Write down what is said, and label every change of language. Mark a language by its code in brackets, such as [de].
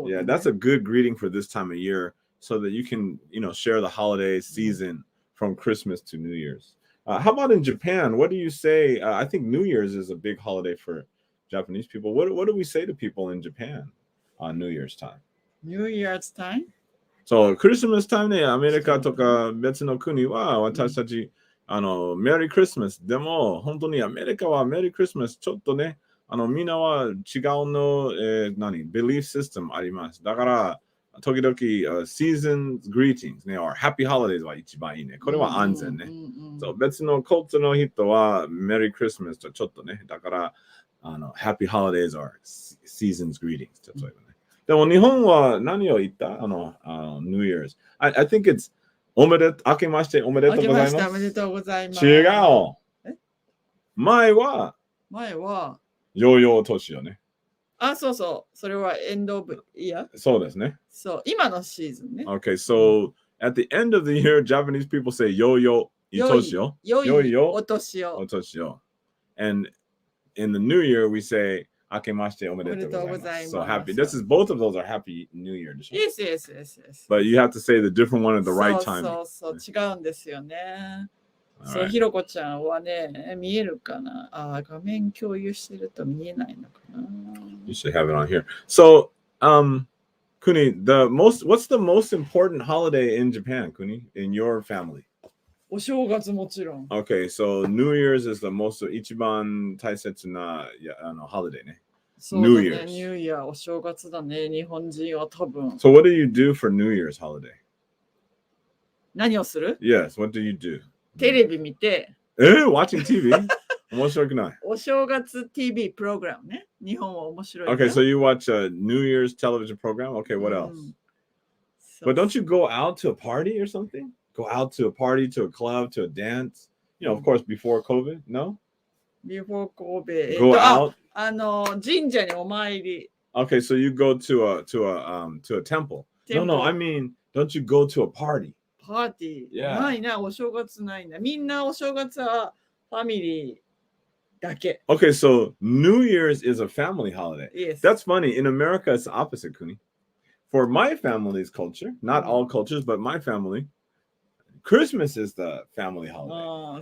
[en] Yeah, that's a good greeting for this time of year so that you can, you know, share the holiday season from Christmas to New Year's. How about in Japan? What do you say? I think New Year's is a big holiday for Japanese people. What do we say to people in Japan on New Year's time? New Year's time? [ja] So, Christmas time ね、アメリカとか別の国は私たち、メリークリスマス。でも、本当にアメリカはメリークリスマスちょっとね、みんなは違うの、belief system あります。だから、時々、 [en] seasons greetings [ja] ね、 [en] or happy holidays [ja] は一番いいね。これは安全ね。そう、別のコーチの人は [en] Merry Christmas [ja] とちょっとね。だから、 [en] happy holidays or seasons greetings [ja] 例えばね。でも日本は何を言ったNew Year's. [en] I think it's [ja] 明けましておめでとうございます。おめでとうございます。違う。前は、ヨーヨー年よね。あ、そうそう。それは [en] end of year? [ja] そうですね。そう、今のシーズンね。 [en] Okay, so at the end of the year, Japanese people say yo-yo itoshio. Yo-yo otoshio. Otoshio. And in the new year, we say [ja] akemashite omedetou gozaimasu. [en] So happy. This is both of those are happy new year. Yes. But you have to say the different one at the right time. [ja] そう、違うんですよね。そう、ひろこちゃんはね、見えるかなあ、画面共有してると見えないのかな [en] You should have it on here. So, Kuni, what's the most important holiday in Japan, Kuni, in your family? [ja] お正月もちろん。 [en] Okay, so New Year's is the most [ja] 一番大切な [en] holiday ね。 [ja] そうだね、New Year's。ニューイヤー、お正月だね、日本人は多分。 [en] So what do you do for New Year's holiday? [ja] 何をする [en] Yes, what do you do? [ja] テレビ見て。 [en] Watching TV? [ja] 面白くない。お正月 TV プログラムね。日本は面白い。 [en] Okay, so you watch a New Year's television program? Okay, what else? But don't you go out to a party or something? Go out to a party, to a club, to a dance? You know, of course, before COVID, no? Before COVID. Go out? [ja] 神社にお参り。 [en] Okay, so you go to a temple. No, I mean, don't you go to a party? [ja] パーティー。ないな、お正月ないな。みんなお正月はファミリーだけ。 [en] Okay, so New Year's is a family holiday. Yes. That's funny. In America, it's the opposite, Kuni. For my family's culture, not all cultures, but my family, Christmas is the family holiday.